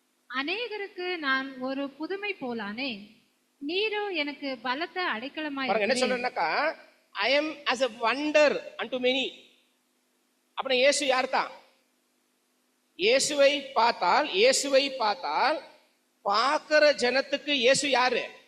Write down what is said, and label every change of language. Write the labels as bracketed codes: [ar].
[ta] அநேகருக்கு நான் ஒரு புதுமை போலானேன், நீரோ எனக்கு பலத்த அடைக்கலமாய். என்ன சொல்றேன்னாக்கா, [en] I am as a wonder unto many. [ta] அப்ப இயேசு யார் தான்? இயேசுவை பார்த்தால் பார்க்கிற ஜனத்துக்கு இயேசு யாரு?